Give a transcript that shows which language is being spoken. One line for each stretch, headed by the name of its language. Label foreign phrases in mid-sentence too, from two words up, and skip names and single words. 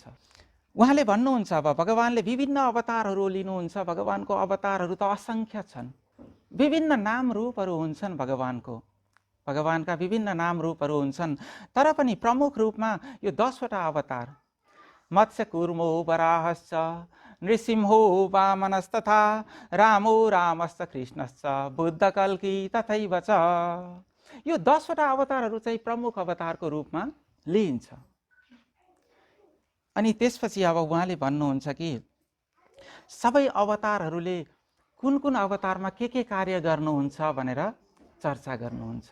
Nepali: उहाँले भन्नुहुन्छ अब भगवानले विभिन्न अवतारहरू लिनुहुन्छ। भगवानको अवतारहरू त असङ्ख्य छन्। विभिन्न नाम रूपहरू हुन्छन् भगवानको। भगवानका विभिन्न नाम रूपहरू हुन्छन्। तर पनि प्रमुख रूपमा यो 10 वटा अवतार
Sanskrit: मत्स्य कूर्मो वराहश्च नृसिंहो वामनस्तथा रामो रामश्च कृष्णश्च बुद्ध कल्की तथैव च।
Nepali: यो 10 वटा अवतारहरू चाहिँ प्रमुख अवतारको रूपमा लिइन्छ। अनि त्यसपछि अब उहाँले भन्नुहुन्छ कि सबै अवतारहरूले कुन कुन अवतारमा के कार्य गर्नुहुन्छ भनेर चर्चा गर्नुहुन्छ।